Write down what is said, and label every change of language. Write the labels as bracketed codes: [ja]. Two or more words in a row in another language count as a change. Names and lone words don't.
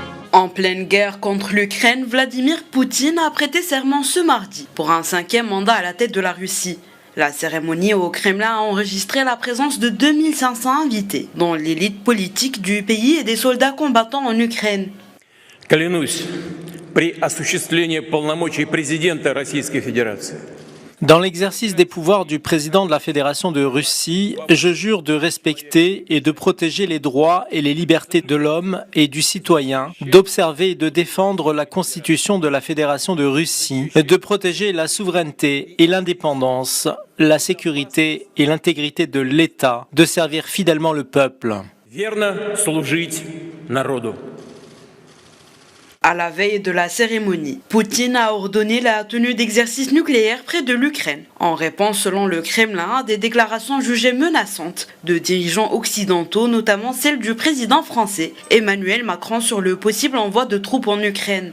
[fr] En pleine guerre contre l'Ukraine, Vladimir Poutine a prêté serment ce mardi pour un 5e mandat à la tête de la Russie. La cérémonie au Kremlin a enregistré la présence de 2500 invités, dont l'élite politique du pays et des soldats combattants en Ukraine. [ru] Клянусь при осуществлении полномочий президента Российской Федерации. [fr] Dans l'exercice des pouvoirs du président de la Fédération de Russie, je jure de respecter et de protéger les droits et les libertés de l'homme et du citoyen, d'observer et de défendre la Constitution de la Fédération de Russie, de protéger la souveraineté et l'indépendance, la sécurité et l'intégrité de l'État, de servir fidèlement le peuple. [ru] Верно служить народу. [fr] À la veille de la cérémonie, Poutine a ordonné la tenue d'exercices nucléaires près de l'Ukraine, en réponse selon le Kremlin à des déclarations jugées menaçantes de dirigeants occidentaux, notamment celle du président français Emmanuel Macron sur le possible envoi de troupes en Ukraine.